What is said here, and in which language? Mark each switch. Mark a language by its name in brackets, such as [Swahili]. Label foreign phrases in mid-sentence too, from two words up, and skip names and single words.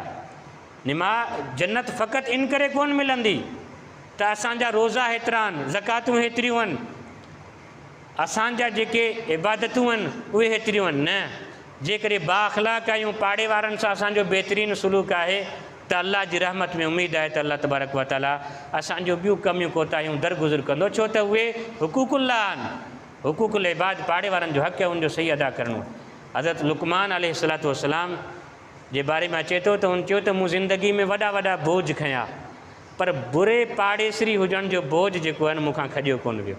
[Sindhi] जन्नत फ़क़ति इन करे कोन मिलंदी त असांजा रोज़ा हेतिरा आहिनि, ज़कातूं हेतिरियूं आहिनि, असांजा जेके इबादतूं आहिनि उहे हेतिरियूं आहिनि। न, जेकॾहिं बाख़लाक़ आहियूं, पाड़े वारनि सां असांजो बहितरीनु सलूक आहे, त अल्लाह जी रहमत में उमेदु आहे त [Arabic] الله تبارك وتعالى [Sindhi] असांजो ॿियूं कमियूं कोताहियूं दरगुज़र कंदो, छो त उहे हुकूकुल्लाह आहिनि। [Arabic] حقوق العباد, [Sindhi] पाड़े वारनि जो हक़ आहे, उनजो सही अदा करिणो। हज़रत लुक़मान [Arabic] عليه الصلاة والسلام [Sindhi] जे बारे में अचे थो त हुन चयो त मूं ज़िंदगी में वॾा वॾा बोझ खयां, पर बुरे पाड़ेसरी हुजण जो बोझ जेको आहे न मूंखां खॼियो कोन वियो।